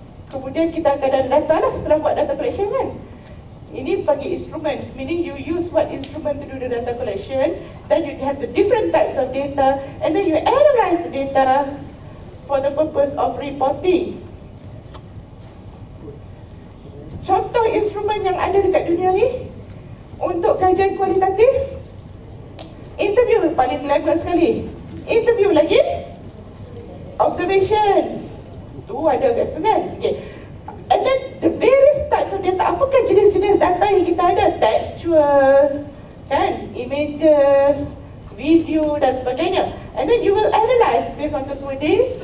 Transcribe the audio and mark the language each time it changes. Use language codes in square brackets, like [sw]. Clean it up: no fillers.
[ms] Kemudian kita akan ada data lah setelah buat data collection kan. Ini bagi [en] instrument, meaning you use what instrument to do the data collection. Then you have the different types of data, and then you analyze the data for the purpose of reporting. [ms] Contoh instrumen yang ada dekat dunia ni untuk kajian kualitatif, interview paling level sekali. Interview lagi, observation. Tu ada kat situ kan. Okay. [en] And then the various types of data. [ms] Apakah jenis-jenis data yang kita ada? Textual, kan, images, video dan sebagainya. [en] And then you will analyze based on those wordings.